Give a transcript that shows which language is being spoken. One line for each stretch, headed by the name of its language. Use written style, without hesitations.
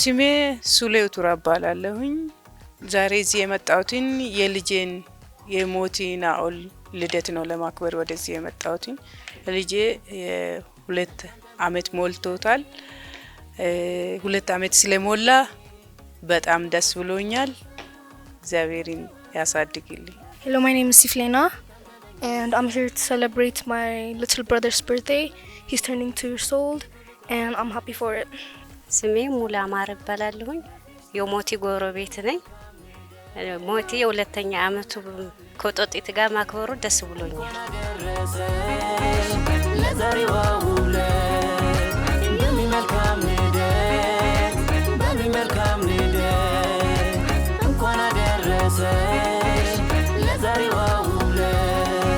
Amharic: ስሜ ሱሌው ቱራ እባላለሁኝ። ዛሬ እዚህ የመጣሁትን የልጄን የሞቲ ናኦል ልደት ነው ለማክበር ወደዚህ የመጣሁትን። ልጄ 2 ዓመት ሞልቶታል። 2 ዓመት ስለሞላ በጣም ደስ ብሎኛል። እግዚአብሔርን ያሳድግልኝ።
English: Hello, my name is Siflena and I'm here to celebrate my little brother's birthday. He's turning 2 years old and I'm happy for it.
Amharic: ስሜ ሙላ ማር እባላለሁኝ። የሞቲ ጎረቤት ነኝ። ሞቲ የ2ኛ ዓመቱ ከጦጢት ጋር ማክበሩ ደስ ብሎኛል። ለዛሬዋ ውለት በሚመልካም ልደት በሚመልካም ልደት እንኳን አደረሰሽ ለዛሬዋ ውለት።